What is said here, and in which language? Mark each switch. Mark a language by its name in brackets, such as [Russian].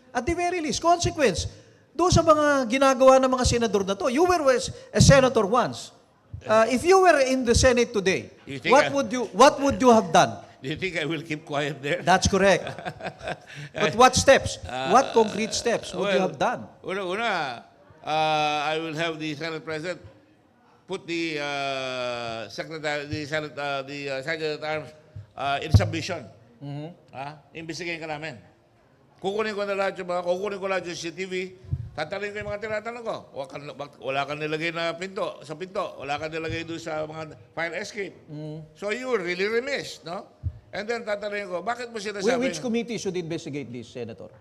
[English] At the very least, consequence [Filipino] doon sa mga ginagawa ng mga senador na to. [English] You were a senator once. If you were in the Senate today, what would you have done? Do you think I will keep quiet there? That's correct. But what steps? What concrete steps would you have done? [Filipino] Una, [English] I will have the Senate President put the Secretary at Arms in submission. [Filipino] Imbestigahin ka namin. Kukunin ko lahat yung CCTV, tatanungin ko yung mga tinatanong ko. Wala kang nilagay na pinto, sa pinto. Wala kang nilagay doon sa mga fire escape. [English] So you were really remiss, no? And then [Filipino] tatanungin ko, bakit mo sinasabi? [English] Which committee should investigate this, Senator?